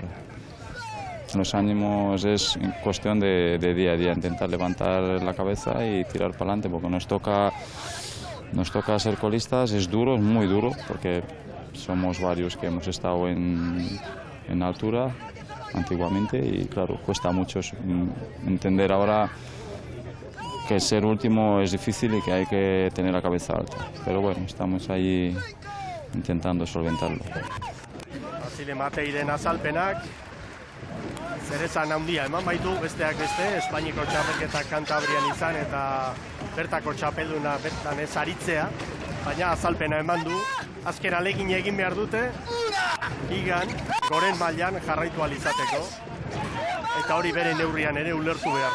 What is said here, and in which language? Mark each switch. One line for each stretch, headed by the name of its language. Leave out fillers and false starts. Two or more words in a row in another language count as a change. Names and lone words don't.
Spanish: Los ánimos es cuestión de día a día, intentar levantar la cabeza y tirar para adelante, porque nos toca ser colistas, es duro, es muy duro, porque somos varios que hemos estado en altura antiguamente y claro, cuesta mucho entender ahora que ser último es difícil y que hay que tener la cabeza alta. Pero bueno, estamos ahí intentando solventarlo.
Basque: Basile Mateiren azalpenak, zerezan handia eman baitu, besteak beste, Espainiko txapelketa Kantabrian izan eta bertako txapelduna bertan ez aritzea, baina azalpena eman du. Azken alegin egin behar dute, ligan, goren mailan jarraitu alizateko, eta hori bere neurrian ere ulertu behar.